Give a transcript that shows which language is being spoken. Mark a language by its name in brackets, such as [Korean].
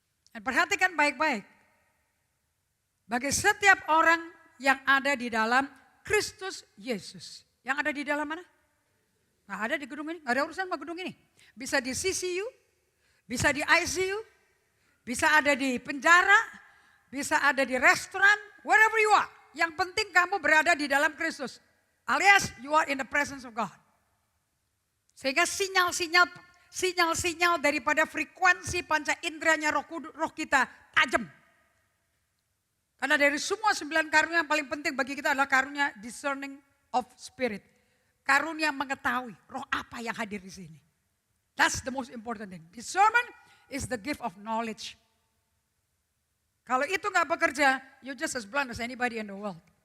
[Indonesian] Dan perhatikan baik-baik. Bagi setiap orang yang ada di dalam Kristus Yesus. Yang ada di dalam mana? Nggak ada di gedung ini, nggak ada urusan sama gedung ini. Bisa di CCU, bisa di ICU, bisa ada di penjara, bisa ada di restoran, [English] wherever you are. [Indonesian] Yang penting kamu berada di dalam Kristus. [English] Alias you are in the presence of God. [Indonesian] Sehingga sinyal-sinyal daripada frekuensi panca inderanya roh kita tajam. Karena dari semua 9 karunia yang paling penting bagi kita adalah karunia [English] discerning of spirit. [Indonesian] Karunia mengetahui roh apa yang hadir di sini. [English] That's the most important thing. Discernment is the gift of knowledge. [Indonesian] Kalau itu nggak bekerja, [English] you just as blind as anybody in the world.